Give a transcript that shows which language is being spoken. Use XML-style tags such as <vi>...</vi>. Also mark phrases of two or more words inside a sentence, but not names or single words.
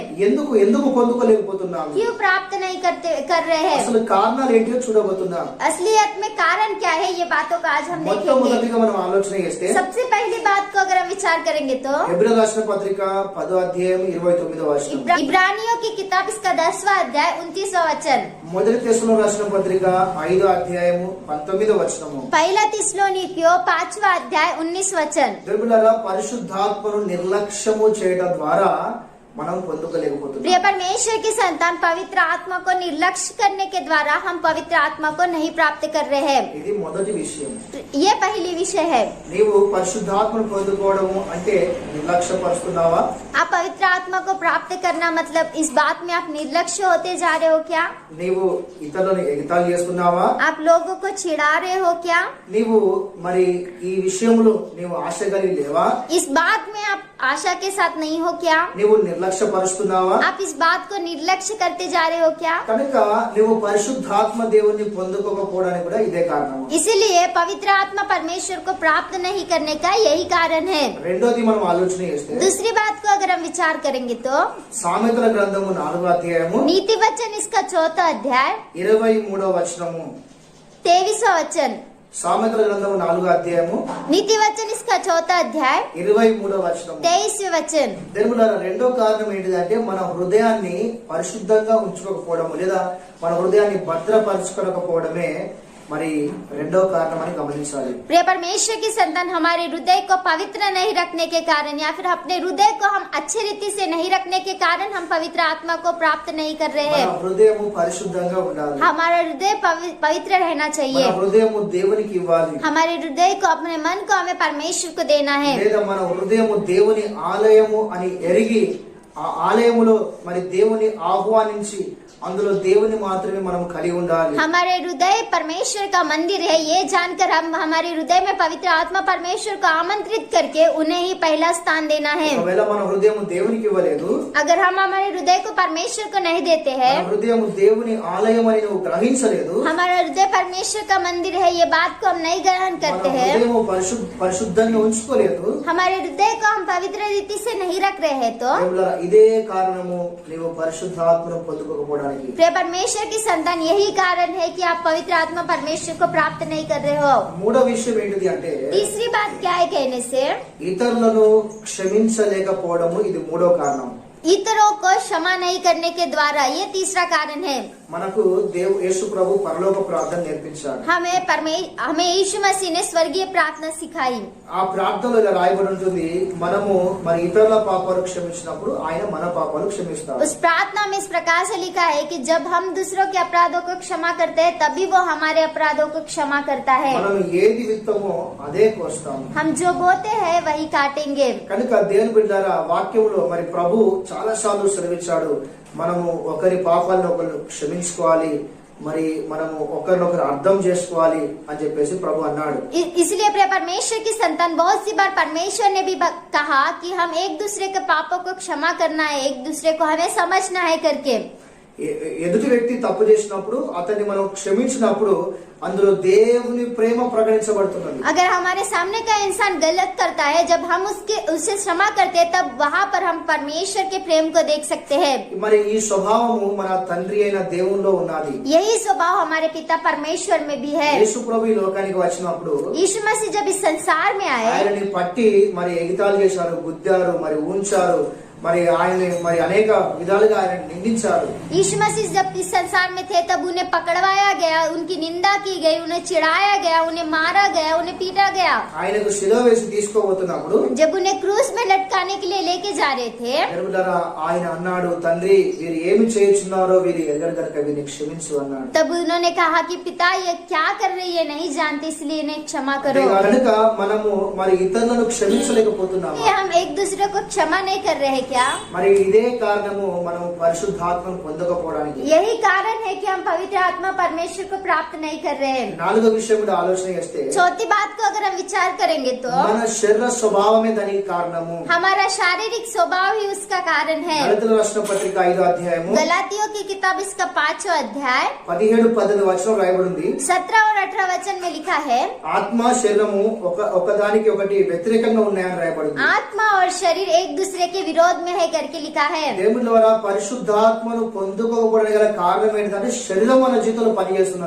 <te>ఎందుకు పొందుకోలేకపోతున్నాము,</te> <hi>क्यों प्राप्त नहीं कर रहे हैं,</hi> <te>అసలు కారణాలు ఏంటియో చూడబోతున్నాం।</te> <hi>असलियत में कारण क्या है, ये बातों को आज हम देखेंगे।</hi> <te>మొట్టమొదటిగా మనం ఆలోచన చేస్తే</te> <hi>सबसे पहली बात को अगर हम विचार करेंगे तो</hi> <te>హెబ్రీ రాసిన పత్రిక 10వ అధ్యాయం 29వ వచనం,</te> <hi>इब्रानियों की किताब इसका 10वां अध्याय 29वां वचन,</hi> <te>మొదటి తెస్సలోనికీయుల రాసిన పత్రిక 5వ అధ్యాయము 19వ వచనము,</te> <hi>पहला थिस्सलुनीकियों 5वां अध्याय 19 वचन।</hi> <te>దేవుళ్ళారా, పరిశుద్ధాత్మను నిర్లక్ష్యము చేయడం ద్వారా మనం పొందుకోలేకపోతున్నాం।</te> <hi>प्रिय परमेश्वर की संतान पवित्र आत्मा को निर्लक्ष्य करने के द्वारा हम पवित्र आत्मा को नहीं प्राप्त कर रहे हैं।</hi> <te>ఇది మొదటి విషయం।</te> <hi>ये पहली विषय है।</hi> <te>నీవు పరిశుద్ధాత్మను పొందుకోవడము అంటే నిర్లక్ష్యపరుస్తున్నావా?</te> <hi>आप पवित्र आत्मा को प्राप्त करना मतलब इस बात में आप निर्लक्ष्य होते जा रहे हो क्या?</hi> <te>నీవు ఇతరులను ఎగతాళి చేస్తున్నావా?</te> <hi>आप लोगों को चिढ़ा रहे हो क्या?</hi> <te>నీవు మరి ఈ విషయంలో నీవు ఆశ కలిగి లేవా?</te> <hi>इस बात में आप आशा के साथ नहीं हो क्या?</hi> <te>నీవు నిర్లక్ష్య లక్ష్య పరుస్తున్నావా?</te> <hi>आप इस बात को निर्लक्ष्य करते जा रहे हो क्या?</hi> <te>కనుక నువ్వు పరిశుద్ధాత్మ దేవుని పొందుకోకపోవడానికి కూడా ఇదే కారణం.</te> <hi>इसीलिए पवित्र आत्मा परमेश्वर को प्राप्त नहीं करने का यही कारण है.</hi> <te>రెండోది మనం ఆలోచన చేస్తే</te> <hi>दूसरी बात को अगर हम विचार करेंगे तो</hi> <te>సామెతల గ్రంథము 4వ అధ్యాయము</te> <hi>नीति वचन इसका 4वां अध्याय</hi> <te>23వ వచనము.</te> <hi>23वां वचन.</hi> <te>సామెతల గ్రంథము 4వ అధ్యాయము</te> <hi>नीति वचन इसका 4वां अध्याय</hi> <te>23వ వచనము.</te> <hi>23वें वचन.</hi> <te>దేవులారా, రెండో కారణం ఏంటిదంటే మన హృదయాన్ని పరిశుద్ధంగా ఉంచుకోకపోవడం లేదా మన హృదయాన్ని భద్రపరచుకోకపోవడమే మరి రెండో కారణం అని గమనించాలి.</te> <hi>प्रिय परमेश्वर की संतान, हमारे हृदय को पवित्र नहीं रखने के कारण या फिर अपने हृदय को हम अच्छी रीति से नहीं रखने के कारण हम पवित्र आत्मा को प्राप्त नहीं कर रहे</hi> <te>మన</te> <hi>हैं.</hi> <te>హృదయము పరిశుద్ధంగా ఉండాలి.</te> <hi>हमारा हृदय पवित्र रहना</hi> <te>మన</te> <hi>चाहिए.</hi> <te>హృదయము దేవునికి ఇవ్వాలి.</te> <hi>हमारे हृदय को, अपने मन को हमें परमेश्वर को देना है.</hi> <te>లేదా మన హృదయము దేవుని ఆలయము అని ఎరిగి ఆ ఆలయములో మరి దేవుని ఆహ్వానించి అందులో దేవుని మాత్రమే మనం కలిగి ఉండాలి.</te> <hi>हमारे हृदय परमेश्वर का मंदिर है ये जानकर हम हमारे हृदय में पवित्र आत्मा परमेश्वर को आमंत्रित करके उन्हें ही पहला स्थान देना है.</hi> <te>ఒకవేళ మన హృదయము దేవునికి ఇవ్వలేదు,</te> <hi>अगर हम हमारे हृदय को परमेश्वर को नहीं देते हैं,</hi> <te>మన హృదయము దేవుని ఆలయం అని నువ్వు గ్రహించలేదు,</te> <hi>हमारा हृदय परमेश्वर का मंदिर है ये बात को हम नहीं ग्रहण</hi> <te>మన</te> <hi>करते हैं,</hi> <te>హృదయము పరిశుద్ధంగా ఉంచుకోలేదు,</te> <hi>हमारे हृदय को हम पवित्र रीति से नहीं रख रहे हैं, तो</hi> <te>దేవులారా, ఇదే కారణము నీవు పరిశుద్ధాత్మను పొందుకోకపోవడానికి.</te> <hi>प्रिय परमेश्वर की संतान, यही कारण है कि आप पवित्र आत्मा परमेश्वर को प्राप्त नहीं कर रहे हो.</hi> <te>మూడో విషయం ఏంటిది అంటే</te> <hi>तीसरी बात क्या है कहने से,</hi> <te>ఇతరులను క్షమించలేకపోవడము. ఇది మూడో కారణం.</te> <hi>इतरों को क्षमा नहीं करने के द्वारा, ये तीसरा कारण है.</hi> <te>మనకు యేసు ప్రభు పరలోక ప్రార్థన నేర్పించాడు.</te> <hi>हमें यीशु मसीह ने स्वर्गीय प्रार्थना सिखाई.</hi> <te>ఆ ప్రార్థనలో ఇలా రాయబడి ఉంటుంది, మనము మరి ఇతరుల పాపాలు క్షమించినప్పుడు ఆయన మన పాపాలు క్షమిస్తాడు.</te> <hi>उस प्रार्थना में इस प्रकार से लिखा है कि जब हम दूसरों के अपराधों को क्षमा करते हैं तभी वो हमारे अपराधों को क्षमा करता है.</hi> <te>మనం ఏది విత్తమో అదే కోస్తాము.</te> <hi>हम जो बोते हैं वही काटेंगे.</hi> <te>కనుక దేవుని బిడ్డలారా, వాక్యంలో మరి ప్రభు చాలా సార్లు సెలవిచ్చాడు, మనము ఒకరి పాపాలను ఒకరు క్షమించుకోవాలి, మరి మనము ఒకరినొకరు అర్థం చేసుకోవాలి అని చెప్పేసి ప్రభు అన్నాడు.</te> <hi>इसलिए प्रिय परमेश्वर की संतान, बहुत सी बार परमेश्वर ने भी कहा कि हम एक दूसरे के पापों को क्षमा करना है, एक दूसरे को हमें समझना है करके.</hi> <te>ఎదుటి వ్యక్తి తప్పు చేసినప్పుడు అతన్ని మనం క్షమించినప్పుడు అందులో దేవుని ప్రేమ ప్రకటించబడుతున్నది.</te> <hi>अगर हमारे सामने का इंसान गलत करता है, जब हम उससे क्षमा करते हैं, तब वहाँ पर हम परमेश्वर के प्रेम को देख सकते हैं.</hi> <te>మరి ఈ స్వభావము మన తండ్రి అయిన దేవునిలో ఉన్నది.</te> <hi>यही स्वभाव हमारे पिता परमेश्वर में भी है.</hi> <te>యేసు ప్రభు ఈ లోకానికి వచ్చినప్పుడు</te> <hi>यीशु मसीह जब इस संसार में आए,</hi> <te>ఆయనని పట్టి మరి ఎగితాలు చేశారు, గుద్దారు, మరి ఉంచారు, మరి ఆయన మరి అనేక విధాలుగా ఆయన నిందించారు.</te> <hi>यीशु मसीह जब इस संसार में थे तब उन्हें पकड़वाया गया, उनकी निंदा की गई, उन्हें चिढ़ाया गया, उन्हें मारा गया, उन्हें पीटा गया.</hi> <te>ఆయనకు శిలువ వేసి తీసుకోబోతున్నప్పుడు</te> <hi>जब उन्हें क्रूस में लटकाने के लिए लेके जा रहे थे,</hi> <te>ఆయన అన్నాడు, తండ్రి వీరు ఏమి చేయుచున్నారో వీరు ఎరగరు గనుక వీరిని క్షమించు అన్నాడు.</te> <hi>तब उन्होंने कहा कि पिता ये क्या कर रही है, नहीं जानते, इसलिए इन्हें क्षमा करो.</hi> <te>కనుక మనము మరి ఇతరులను క్షమించలేకపోతున్నాము.</te> <hi>ये हम एक दूसरे को क्षमा नहीं कर रहे क्या?</hi> <te>మరి ఇదే కారణము మనం పరిశుద్ధాత్మను పొందకపోవడానికి.</te> <hi>यही कारण है कि हम पवित्र आत्मा परमेश्वर को प्राप्त नहीं कर रहे हैं.</hi> <te>నాలుగో విషయం కూడా ఆలోచన చేస్తే</te> <hi>चौथी बात को अगर हम विचार करेंगे तो</hi> <te>మన శరీర స్వభావమే దానికి కారణము.</te> <hi>हमारा शारीरिक स्वभाव ही उसका कारण है.</hi> <te>గలతీయుల రాసిన పత్రిక 5వ అధ్యాయము</te> <hi>गलातियों की किताब इसका 5वां अध्याय</hi> <te>17-18 వచనం రాయబడింది.</te> <hi>17 और 18 वचन में लिखा है,</hi> <te>ఆత్మ శరీరము ఒకదానికి ఒకటి వ్యతిరేకంగా ఉన్నాయని రాయబడింది.</te> <hi>आत्मा और शरीर एक दूसरे के विरोध में है करके लिखा है.</hi> <te>దేవుని ద్వారా పరిశుద్ధాత్మను పొందుకోకపోవడానికి గల కారణం ఏంటంటే శరీరం మన జీవితంలో పనిచేస్తున్నది.</te>